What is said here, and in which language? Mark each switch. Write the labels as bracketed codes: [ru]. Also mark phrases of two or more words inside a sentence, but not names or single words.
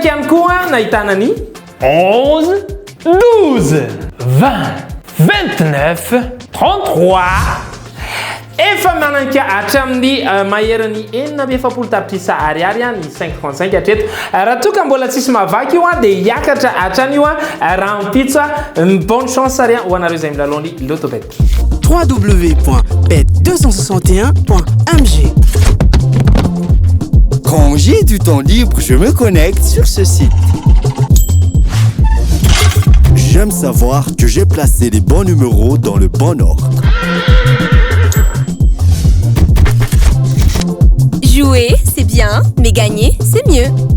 [mg] ihany koa nahitana ny 11 12 20 29 33 efa mananka hatramin'ny maheriny 770 tapitrisa ariary ny 535 hatreto raha toka mbola tsisy mavaky io dia hiakatra hatrany io raha mpitsa [fr] bonne chance [mg] ary ho anareo izay milalao ny lotobet www.bet261.mg. [fr] Quand j'ai du temps libre, je me connecte sur ce site. J'aime savoir que j'ai placé les bons numéros dans le bon ordre. Jouer, c'est bien, mais gagner, c'est mieux.